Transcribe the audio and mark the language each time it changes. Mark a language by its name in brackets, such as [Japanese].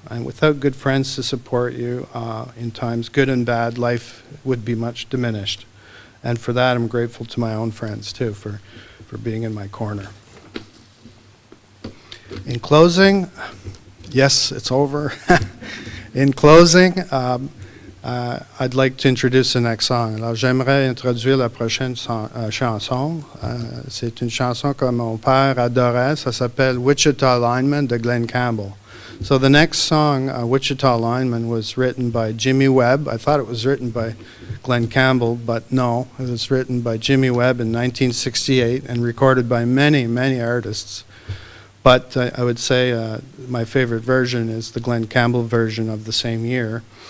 [English] And without good friends to support you in times good and bad, life would be much diminished. And for that, I'm grateful to my own friends, too, for being in my corner. In closing, yes, it's over. In closing, I'd like to introduce the next song. [French] Alors, j'aimerais introduire la prochaine chanson. C'est une chanson que mon père adorait. Ça s'appelle Wichita Lineman de Glenn Campbell. [English] So the next song, Wichita Lineman, was written by Jimmy Webb. I thought it was written by Glenn Campbell, but no. It was written by Jimmy Webb in 1968 and recorded by many, many artists. But I would say my favorite version is the Glenn Campbell version of the same year.